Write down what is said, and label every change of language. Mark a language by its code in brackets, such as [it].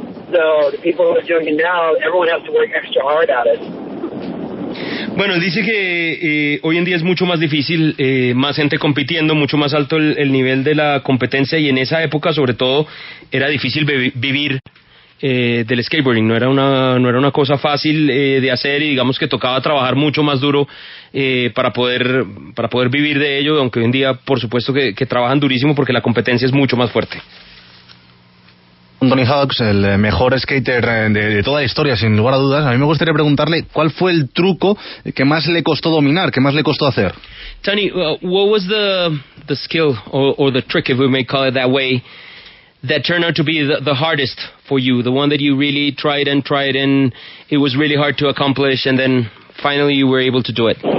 [en] So the people who are doing it now, everyone has to work extra hard at it. [es] Bueno, dice que hoy en día es mucho más difícil, más gente compitiendo, mucho más alto el nivel de la competencia, y en esa época sobre todo era difícil vivir del skateboarding. No era una cosa fácil de hacer, y digamos que tocaba trabajar mucho más duro para poder vivir de ello, aunque hoy en día por supuesto que trabajan durísimo porque la competencia es mucho más fuerte. Tony Hawk, el mejor skater de toda la historia, sin lugar a dudas. A mí me gustaría preguntarle cuál fue el truco que más le costó dominar, que más le costó hacer. [en] Tony, what was the skill or the trick, if we may call it that way, that turned out to be the hardest for you, the one that you really tried and it was really hard to accomplish, and then finally you were able to do it?